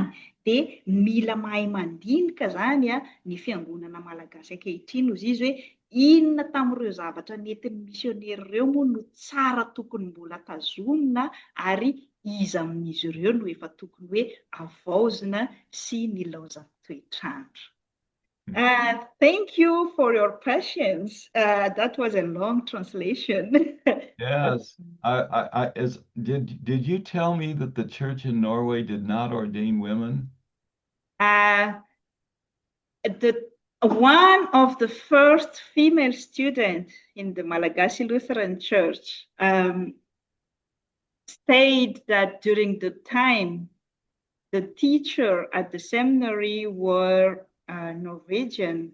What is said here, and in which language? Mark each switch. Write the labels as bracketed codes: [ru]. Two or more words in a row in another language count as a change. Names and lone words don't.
[mg] Dia mila mahay mandinika zany ny Fiangonana Malagasy ankehitriny noho izy hoe inona tamin'ireo zavatra nentin'ny misionera ireo moa no tsara tokony mbola tazomina ary iza amin'izy ireo no efa tokony hoe avaozina sy nilaozan'ny toetrandro. [en] Thank you for your patience. That was a long translation. Yes. Did you tell me that the church in Norway did not ordain women? One of the first female students in the Malagasy Lutheran Church said that during the time the teacher at the seminary were Norwegian.